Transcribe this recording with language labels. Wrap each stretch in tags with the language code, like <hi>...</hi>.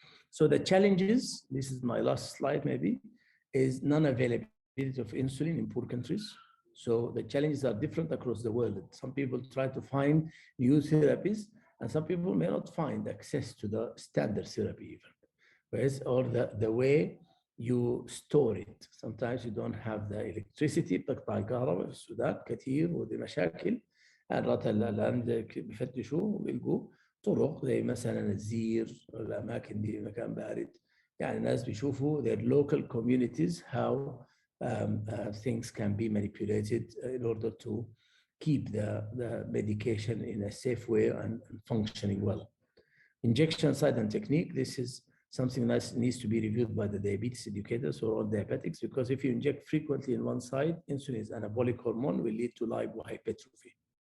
<en>So the challenges, this is my last slide maybe, is non-availability of insulin in poor countries. So the challenges are different across the world. Some people try to find new therapies, and some people may not find access to the standard therapy even. Whereas, or the way you store it. Sometimes you don't have the electricity،</en> <ar>بتقطع الكهرباء في السودان كثير ودي مشاكل. الآن بيفتشوا ويلقوا طرق زي مثلا الزير الأماكن دي مكان بارد.</ar> <en>يعني الناس بيشوفوا their local communities how things can be manipulated in order to keep the medication in a safe way and functioning well. Injection site and technique, this is something that needs to be reviewed by the diabetes educators or all diabetics, because if you inject frequently in one side, insulin is anabolic hormone, will lead to lipohypertrophy.</en>